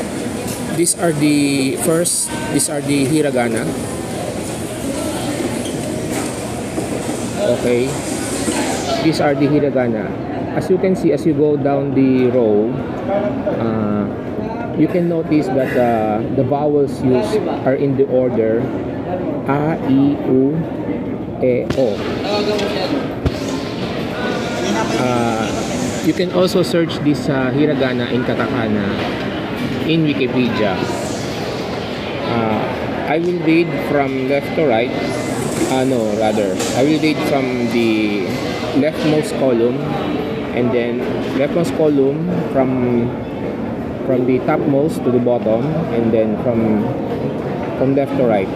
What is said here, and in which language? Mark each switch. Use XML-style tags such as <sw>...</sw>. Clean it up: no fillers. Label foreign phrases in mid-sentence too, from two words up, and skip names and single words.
<en>These are the hiragana. Okay, these are the hiragana. As you can see, as you go down the row, you can notice that the vowels used are in the order a, i, u, e, o. You can also search this hiragana and katakana in Wikipedia. I will read from left to right. I will read from the leftmost column, and then leftmost column from the topmost to the bottom, and then from left to right.</en>